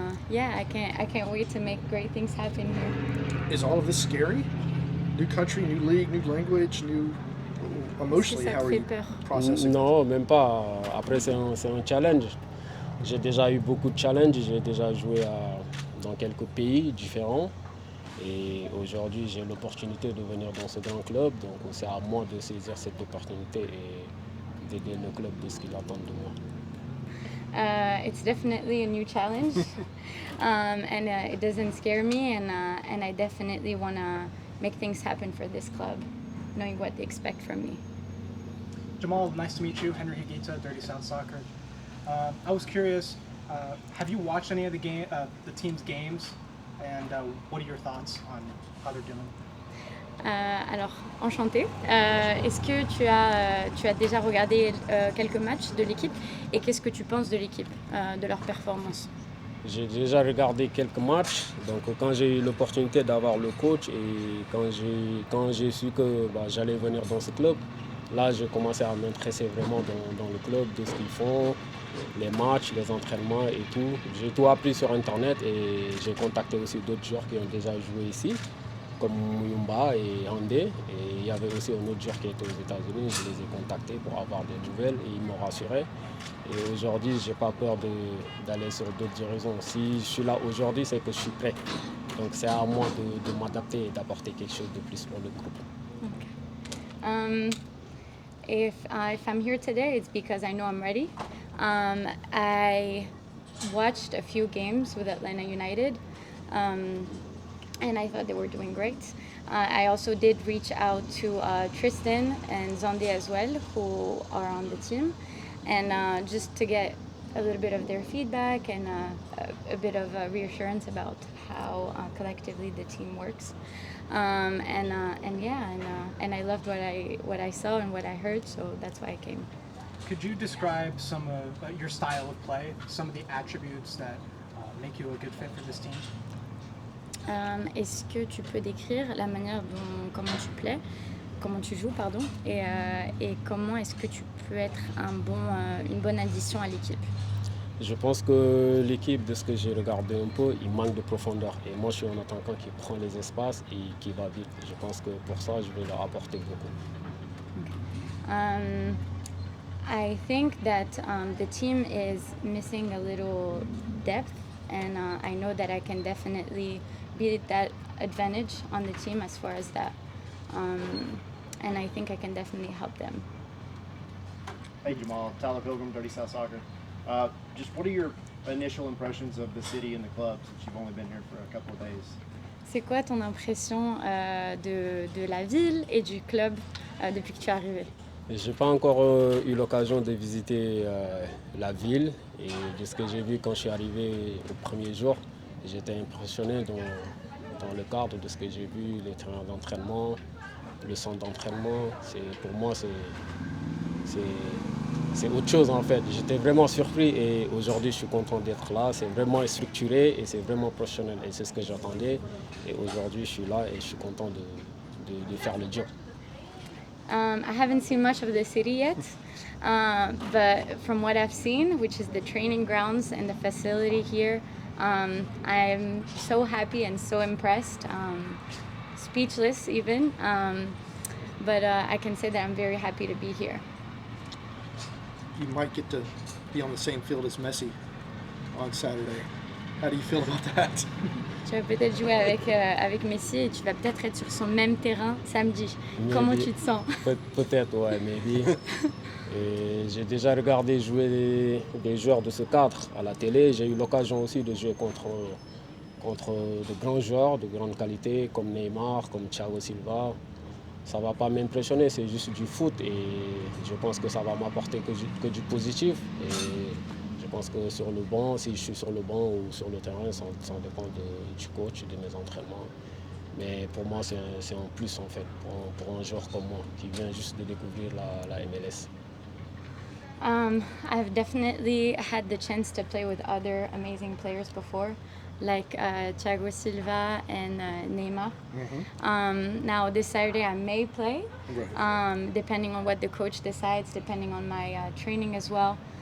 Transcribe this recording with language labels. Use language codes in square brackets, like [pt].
[en] Yeah, I can't wait to make great things happen here. Is all of this scary? New country, new league, new language, new emotionally, [fr] Ça te [en] how are [fr] fait [en] you [fr] peur? [en] processing? [fr] Non, même pas. Après, c'est un challenge. J'ai déjà eu beaucoup de challenges. J'ai déjà joué dans quelques pays différents. Et aujourd'hui, j'ai l'opportunité de venir dans ce grand club. Donc, c'est à moi de saisir cette opportunité et d'aider le club de ce qu'il attend de moi. [en] It's definitely a new challenge, and it doesn't scare me, and I definitely want to make things happen for this club, knowing what they expect from me. Jamal, nice to meet you. Henry Higuita, Dirty South Soccer. I was curious, have you watched any of the team's games, and what are your thoughts on how they're doing? [fr] Alors, enchantée. Est-ce que tu as déjà regardé quelques matchs de l'équipe et qu'est-ce que tu penses de l'équipe, de leur performance? J'ai déjà regardé quelques matchs, donc quand j'ai eu l'opportunité d'avoir le coach et quand j'ai su que j'allais venir dans ce club, là j'ai commencé à m'intéresser vraiment dans le club, de ce qu'ils font, les matchs, les entraînements et tout. J'ai tout appris sur internet et j'ai contacté aussi d'autres joueurs qui ont déjà joué ici, comme Muyumba et Andé. Et il y avait aussi un autre joueur qui était aux États-Unis, je les ai contactés pour avoir des nouvelles et ils m'ont rassuré. Et aujourd'hui, je n'ai pas peur d'aller sur d'autres horizons. Si je suis là aujourd'hui, c'est que je suis prêt. Donc c'est à moi de m'adapter et d'apporter quelque chose de plus pour le groupe. [en] Okay. If I'm here today, it's because I know I'm ready. I watched a few games with Atlanta United, and I thought they were doing great. I also did reach out to Tristan and Zonde as well, who are on the team, and just to get a little bit of their feedback and a bit of reassurance about how collectively the team works. And I loved what I saw and what I heard, so that's why I came. Could you describe some of your style of play, some of the attributes that make you a good fit for this team? [fr] Est-ce que tu peux décrire la manière dont comment tu joues, pardon, et comment est-ce que tu peux être une bonne addition à l'équipe? Je pense que l'équipe, de ce que j'ai regardé un peu, il manque de profondeur. Et moi, je suis un attaquant qui prend les espaces et qui va vite. Je pense que pour ça, je vais leur apporter beaucoup. [en] I think that the team is missing a little depth, and I know that I can definitely be that advantage on the team as far as that. And I think I can definitely help them. Hey Jamal, Tyler Pilgrim, Dirty South Soccer. Just what are your initial impressions of the city and the club since you've only been here for a couple of days? [fr] C'est quoi ton impression de la ville et du club depuis que tu es arrivé? Je n'ai pas encore eu l'occasion de visiter la ville et de ce que j'ai vu quand je suis arrivé au premier jour, j'étais impressionné dans le cadre de ce que j'ai vu, les terrains d'entraînement, le centre d'entraînement. Pour moi, c'est autre chose en fait. J'étais vraiment surpris et aujourd'hui je suis content d'être là. C'est vraiment structuré et c'est vraiment professionnel et c'est ce que j'attendais. Et aujourd'hui je suis là et je suis content de faire le job. [en] I haven't seen much of the city yet, but from what I've seen, which is the training grounds and the facility here, I'm so happy and so impressed, speechless even, but I can say that I'm very happy to be here. You might get to be on the same field as Messi on Saturday. How do you feel about that? [fr] Tu vas peut-être jouer avec Messi et tu vas peut-être être sur son même terrain samedi. [en] Maybe. [fr] Comment tu te sens? Peut-être, ouais, [en] maybe. [fr] Et j'ai déjà regardé jouer des joueurs de ce cadre à la télé. J'ai eu l'occasion aussi de jouer contre de grands joueurs de grande qualité comme Neymar, comme Thiago Silva. Ça ne va pas m'impressionner, c'est juste du foot et je pense que ça va m'apporter que du positif. Et je pense que sur le banc, si je suis sur le banc ou sur le terrain, ça dépend du coach, de mes entraînements. Mais pour moi, c'est un plus en fait, pour un joueur comme moi qui vient juste de découvrir la MLS. [en] I've definitely had the chance to play with other amazing players before, like Thiago Silva and Neymar. Now this Saturday I may play, depending on what the coach decides, depending on my training as well.